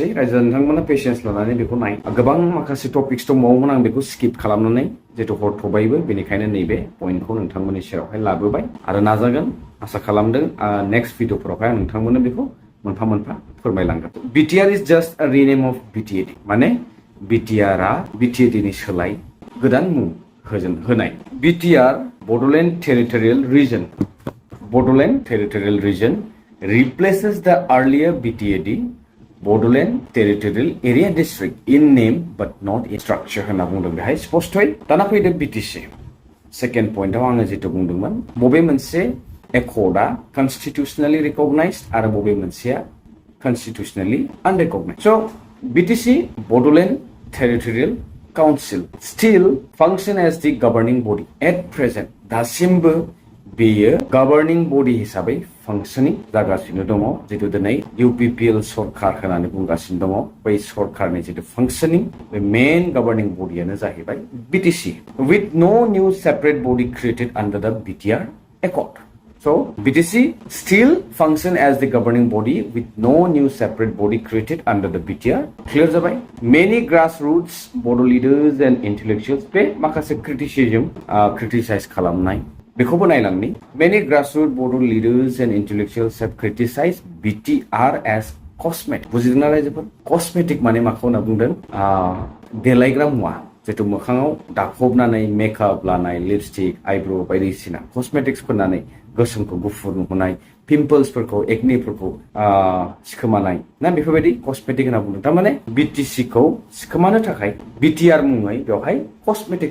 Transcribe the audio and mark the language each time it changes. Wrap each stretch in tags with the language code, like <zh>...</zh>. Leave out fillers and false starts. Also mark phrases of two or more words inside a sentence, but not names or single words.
<brx>रायजो नोंथांमोना पेशेन्स लानानै बेखौ नाय गोबां माखासे टपिक्स दंबावोमोन आं बेखौ स्किप खालामनानै जितु हरथ'बायबो बेनिखायनो नैबे पइन्टखौ नोंथांमोननि सेरावहाय लाबोबाय आरो नाजागोन आसा खालामदों</brx> <en>next videos</en> <brx>आं नोंथांमोननो बेखौ मोनफा मोनफा फोरमायलांगोन</brx> <en>BTR is just a rename of BTAD</en> <brx>माने बिटिआरआ बिटिएडिनि सोलाय गोदान मुं होनाय</brx> <en>BTR Bodoland Territorial region replaces the earlier BTAD Bodoland Territorial Area District in name but not in structure</en> <brx>होनना बुंदों बेहाय स्पष्टयै दाना फैदों बिटिसि सेकेन्ड पइन्टआव आङो जितु बुंदोंमोन बबे मोनसे एकर्डआ</brx> <en>constitutionally recognized</en> <brx>आरो बबे मोनसेया</brx> <en>constitutionally unrecognized</en> <brx>स' बिटिसि</brx> <en>Bodoland Territorial Council still function as the governing body at present</en> <brx>दासिमबो बेयो गभर्निं बडि हिसाबै फांसनिं जागासिनो दङ जितु दिनै इउपिपिएल सरकार होननानै बुंगासिनो दङ बै सरकारनि जितु फांसनिं बे मेन गभर्निं बडियानो जाहैबाय</brx> <en>BTC with no new separate body created under the BTR Accord So BTC still function as the governing body with no new separate body created under the BTR.</en> <brx>Clear जाबाय?</brx> <en>Many grassroots Bodo leaders</en> <brx>and intellectuals पे माखासे criticize खालामनाय बेखौबो नायलांनि</brx> <en>many grassroots Bodo leaders and intellectuals have criticized BTR as cosmetic.</en> <brx>बुजिदोंना रायजोफोर? Cosmetic माने माखौ होनना बुंदों? देलायग्रा मुवा जितु मोखाङाव दाखबनानै</brx> <en>makeup</en> <brx>लिपस्टिक आइब्र' बायदिसिना कस्मेटिक्स फोननानै गोसोमखौ गुफुर नुहोनाय पिम्पल्सफोरखौ एक्नेफोरखौ सिखोमानाय ना बेफोरबायदि कस्मेटिक होनना बुंदों थारमाने बिटिसिखौ सिखोमानो थाखाय बिटिआर मुङै बेवहाय कस्मेटिक</brx>